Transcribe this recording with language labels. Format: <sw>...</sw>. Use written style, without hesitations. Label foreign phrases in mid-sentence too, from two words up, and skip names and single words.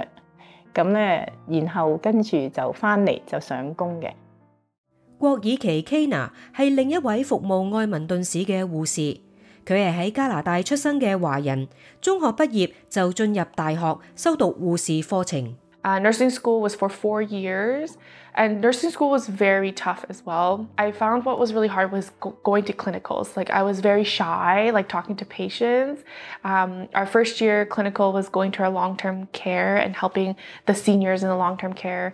<yue>咁咧，然後跟住就翻嚟就上工嘅。郭以琪 Kena 係另一位服務愛民頓市嘅護士，佢係喺加拿大出生嘅華人，中學畢業就進入大學修讀護士課程。</yue> <en>Nursing school was for 4 years, and nursing school was very tough as well. I found what was really hard was going to clinicals. Like I was very shy, like talking to patients. Our first year clinical was going to our long-term care and helping the seniors in the long-term care.</en>